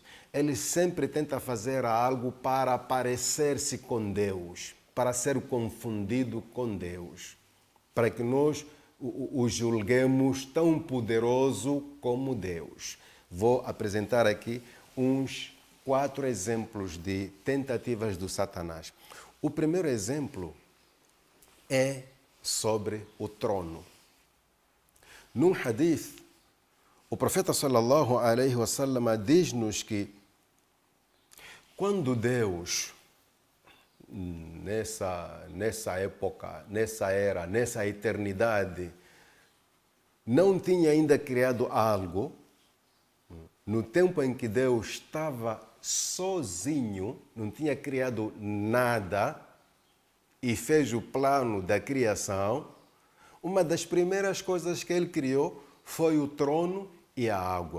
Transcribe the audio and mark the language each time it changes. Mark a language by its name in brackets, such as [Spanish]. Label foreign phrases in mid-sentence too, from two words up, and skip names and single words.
[Portuguese] Ele sempre tenta fazer algo para parecer-se com Deus, para ser confundido com Deus, para que nós o julguemos tão poderoso como Deus. Vou apresentar aqui uns 4 exemplos de tentativas do Satanás. O primeiro exemplo é sobre o trono. Num hadith, o profeta [Arabic] صلى الله عليه وسلم [Portuguese] diz-nos que quando Deus nessa época, nessa era, nessa eternidade, não tinha ainda criado algo, no tempo em que Deus estava sozinho, não tinha criado nada e fez o plano da criação, uma das primeiras coisas que ele criou foi o trono e a água.